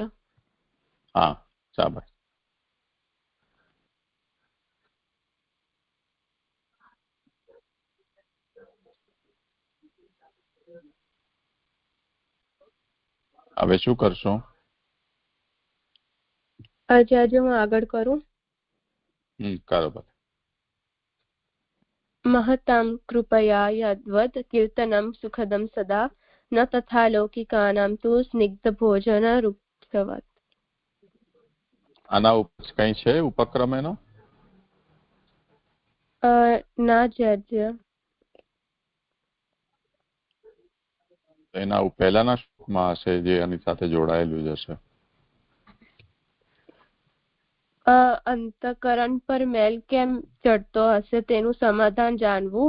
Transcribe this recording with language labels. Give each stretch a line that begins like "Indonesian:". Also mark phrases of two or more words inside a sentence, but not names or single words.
Gujarati: હા, શાબાશ. હવે શું કરશો? આજે હું આગળ કરું. કરો ભલે.
Sanskrit: महतां कृपया यद्वत् कीर्तनं सुखदं सदा न तथा लौकिकानां तु स्निग्धभोजनरुक्षवत्.
Gujarati: આના કઈ છે ઉપક્રમ એનો? ના જજ. એના પહેલાના શ્લોકમાં હશે જે આની સાથે જોડાયેલું જ હશે. અંતકરણ પર મેલ કેમ ચડતો હશે તેનું સમાધાન જાણવું.